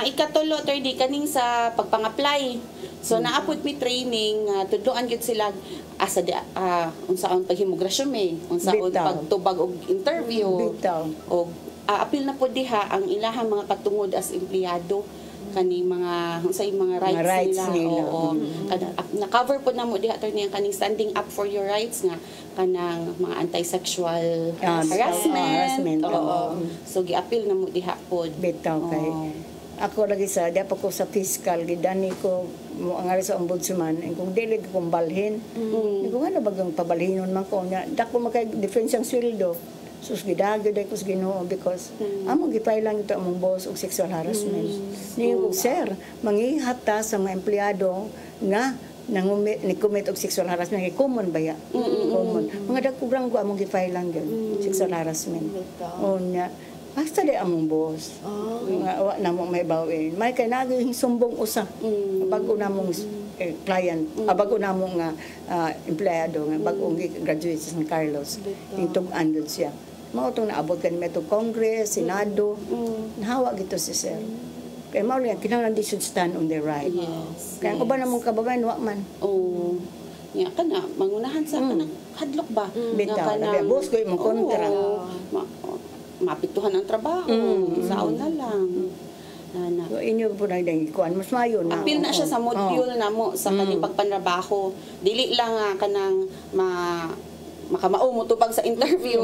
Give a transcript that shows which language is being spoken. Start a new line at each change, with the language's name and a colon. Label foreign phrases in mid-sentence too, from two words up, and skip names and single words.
Cebuano: ikatulo attorney kaning sa pagpang-apply so naapod mi training tudloan gyud sila asa unsaon paghimograsyon unsaon pagtubag og interview og apil na pud diha ang ilahang mga katungod as empleyado kaning mga unsay mga rights nila. Na-cover po na mo diha attorney ang kaning
English: standing up for your rights
Cebuano: nga kanang mga
English: anti-sexual harassment.
Cebuano: So gi-appeal na mo diha pod. Bitaw kay ako lagi sa di pa ko sa fiscal gidani ko mo ang sa ombudsman kung dili ko balhin. Kung ano bagang pabalhinon man ko nya dako makay difference ang sweldo. Sus gidagyo ko sa Ginoo because among gipay lang ito among boss og
English: sexual harassment.
Cebuano: Ningon ko sir, mangihat ta sa mga empleyado nga ni commit og
English: sexual harassment
Cebuano: kay common ba ya? Common. Mga dagkugrang ko among gipay lang gyud
English: sexual harassment.
Cebuano: Nya basta di among boss. Nga wa na mo may bawin. May kay naging sumbong usa. Bago na mong client, bago na mong empleyado nga bago graduate sa San Carlos. Tintug-an gyud siya. Mao tong naabot kanimo to Congress, Senado. Nahawa gito si sir. Kaya mao lang kinahanglan
English: they should stand on their right.
Cebuano: Yes. Kaya uban namong kababayan wa man. Oh. Nya kana mangunahan sa kanang hadlok ba? Bitaw, labi boss ko imong kontra. Mapituhan ang trabaho, saon na lang. So inyo po na dang ikuan mas mayo na. Apil na siya sa module namo sa kanyang pagpanrabaho. Dili lang kanang makamao mo tubag sa interview.